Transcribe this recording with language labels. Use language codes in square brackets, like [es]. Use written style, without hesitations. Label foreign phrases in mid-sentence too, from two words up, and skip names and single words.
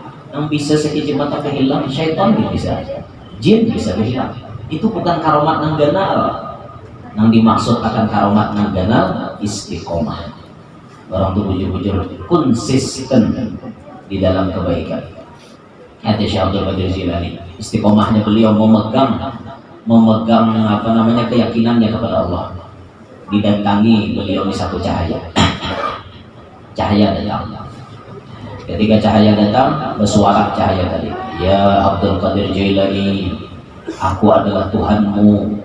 [id] Yang bisa sekicip mata berhilang, syaitan bisa, jin bisa berhilang. Itu bukan karomat yang ganar. yang dimaksud akan karomat [bjn] nang ganal [id] istiqomah. Orang tuh [bjn] bujur-bujur [id] konsisten di dalam kebaikan. Hati Syekh Abdul Qadir Jilani, istiqomahnya beliau memegang apa namanya keyakinannya kepada Allah. Didatangi beliau di satu cahaya. Cahaya datang. Ketika cahaya datang, bersuara cahaya tadi, ya Abdul Qadir Jilani, aku adalah Tuhanmu.